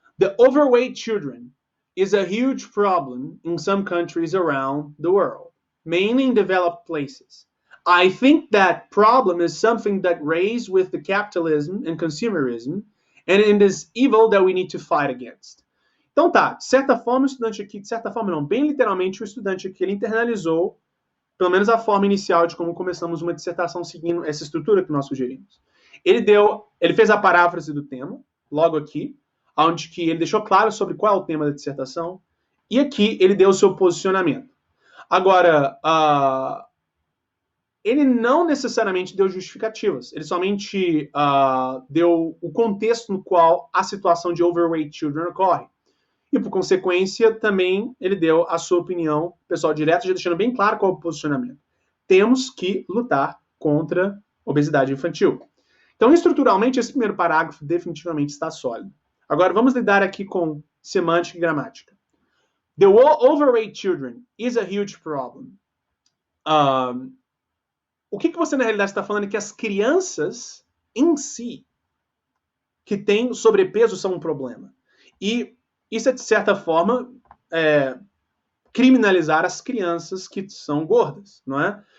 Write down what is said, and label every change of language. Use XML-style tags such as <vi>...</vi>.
<en>The overweight children is a huge problem in some countries around the world, mainly in developed places. I think that problem is something that raised with the capitalism and consumerism, and it is evil that we need to fight against.</en> <pt>Então tá, de certa forma o estudante aqui, de certa forma não, bem literalmente o estudante aqui, ele internalizou, pelo menos a forma inicial de como começamos uma dissertação seguindo essa estrutura que nós sugerimos. Ele fez a paráfrase do tema, logo aqui, onde que ele deixou claro sobre qual é o tema da dissertação, e aqui ele deu o seu posicionamento. Agora, ele não necessariamente deu justificativas, ele somente deu o contexto no qual a situação de</pt> <en>overweight children</en> <pt>ocorre. E, por consequência, também ele deu a sua opinião pessoal direta, já deixando bem claro qual é o posicionamento. Temos que lutar contra obesidade infantil. Então, estruturalmente, esse primeiro parágrafo definitivamente está sólido. Agora, vamos lidar aqui com semântica e gramática.</pt> <en>The overweight children is a huge problem.</en> <pt>O que você, na realidade, está falando é que as crianças em si que têm sobrepeso são um problema. E isso é, de certa forma, criminalizar as crianças que são gordas, não é?</pt>